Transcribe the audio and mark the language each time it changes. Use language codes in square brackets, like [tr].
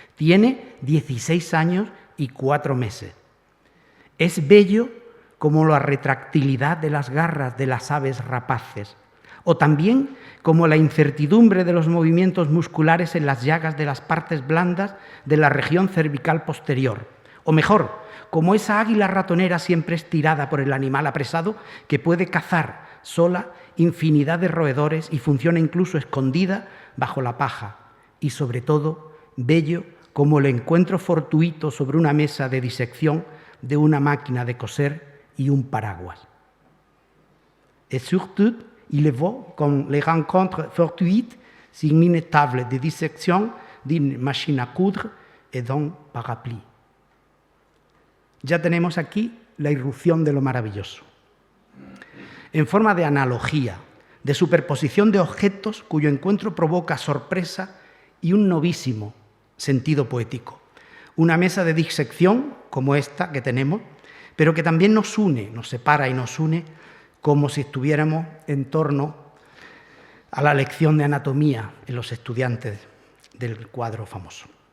[es] Tiene 16 años y 4 meses. Es bello como la retractilidad de las garras de las aves rapaces, o también como la incertidumbre de los movimientos musculares en las llagas de las partes blandas de la región cervical posterior, o mejor, como esa águila ratonera siempre estirada por el animal apresado que puede cazar sola infinidad de roedores y funciona incluso escondida bajo la paja, y sobre todo, bello como el encuentro fortuito sobre una mesa de disección de una máquina de coser y un paraguas. [fr] Et surtout, il évoque comme les rencontres fortuites sur une table de dissection d'une machine à coudre et d'un parapluie. [es] Ya tenemos aquí la irrupción de lo maravilloso. En forma de analogía, de superposición de objetos cuyo encuentro provoca sorpresa y un novísimo sentido poético. Una mesa de disección como esta que tenemos, pero que también nos une, nos separa y nos une como si estuviéramos en torno a la lección de anatomía en los estudiantes del cuadro famoso.